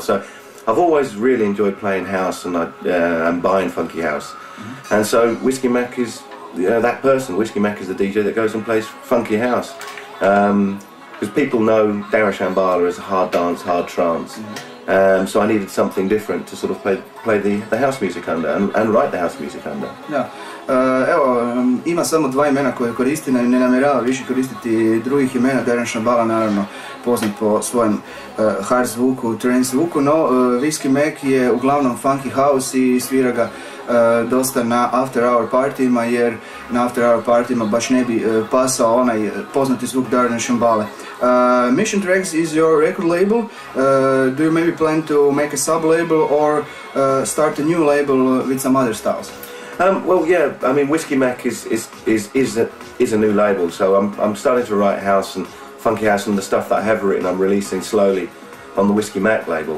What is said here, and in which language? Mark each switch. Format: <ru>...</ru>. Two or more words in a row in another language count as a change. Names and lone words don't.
<en>So I've always really enjoyed playing house and buying funky house, and so Whiskey Mac is that person. Whiskey Mac is the DJ that goes and plays funky house. Because people know Darren Shambhala as hard dance, hard trance, so I needed something different to sort of play the house music under and write the house music under.</en> <hr>Da. Evo, ima samo dva imena koje koristi, ne namjerava više koristiti drugih imena. Darren Shambhala naravno poznat po svojem hard zvuku, trance zvuku, no Whiskey Mac je uglavnom</hr> <en>funky house</en> <hr>i svira ga dosta na</hr> <en>after hour</en> <hr>partijima, jer na</hr> <en>after hour</en> <hr>partijima baš ne bi pasao onaj poznati zvuk Darren Shambhala.</hr> <en>Mission Tracks is your record label. Do you maybe plan to make a sub-label or start a new label with some other styles? Well, yeah. I mean, Whiskey Mac is a new label, so I'm starting to write house and funky house, and the stuff that I have written I'm releasing slowly on the Whiskey Mac label.</en>